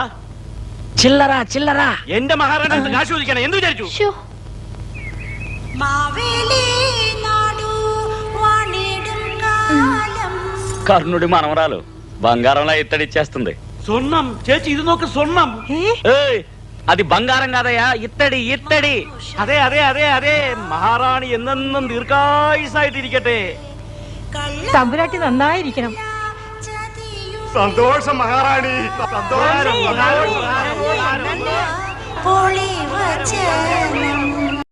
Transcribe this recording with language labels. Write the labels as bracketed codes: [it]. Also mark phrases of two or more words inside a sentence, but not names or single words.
[te] చిల్లరా చిల్లరా. [ml] എന്റെ മഹാറാണി കാശ് ചോദിക്കണം. എന്ത് വിചാരിച്ചു? [te] కర్ణుడి మనవరాలు బంగారంలా ఇత్తడిచ్చేస్తుంది. [ml] സ്വർണം ചേച്ചി, ഇത് നോക്ക്, സ്വർണം. [te] అది బంగారం కాదయ్యా, ఇత్తడి ఇత్తడి. [ml] അതെ അതെ അതെ അതെ. മഹാറാണി എന്നെന്നും ദീർഘായുസായിട്ടിരിക്കട്ടെ. തമ്പുരാട്ടി നന്നായിരിക്കണം. സന്തോഷം മഹാറാണി, സന്തോഷം.